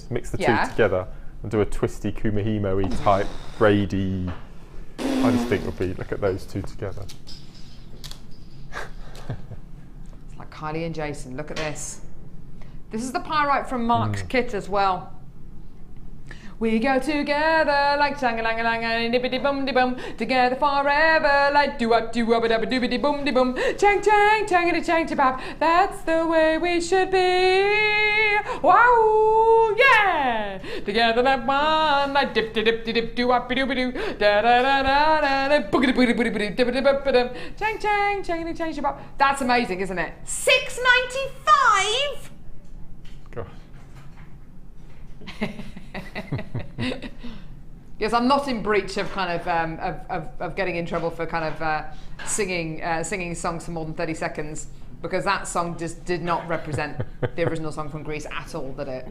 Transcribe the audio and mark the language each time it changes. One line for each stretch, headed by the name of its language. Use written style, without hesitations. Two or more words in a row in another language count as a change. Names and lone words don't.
English: Mix the two together and do a twisty Kumahimo-y type braidy. I just think would be. Look at those two together. It's like Kylie and Jason. Look at this. This is the Pyrite from Mark's kit as well. We go together like chang-a-lang-a-lang and dippity-bum-de-bum, together forever like do-up-do-up-a-dub-a-doobity-bum-de-bum, chang-chang, chang-a-de-chang-cha-bap, that's the way we should be. Wow, yeah! Together like one, like dip-de-dip-de-dip, do-up-a-doo-ba-doo, da-da-da-da-da, boogity-boogity-boogity-boo, dip-a-dip-a-dum, chang-chang, chang-a-de-chang-cha-bap. That's amazing, isn't it? $6.95? God. Yes, I'm not in breach of kind of getting in trouble for kind of singing songs for more than 30 seconds, because that song just did not represent the original song from Greece at all, did it?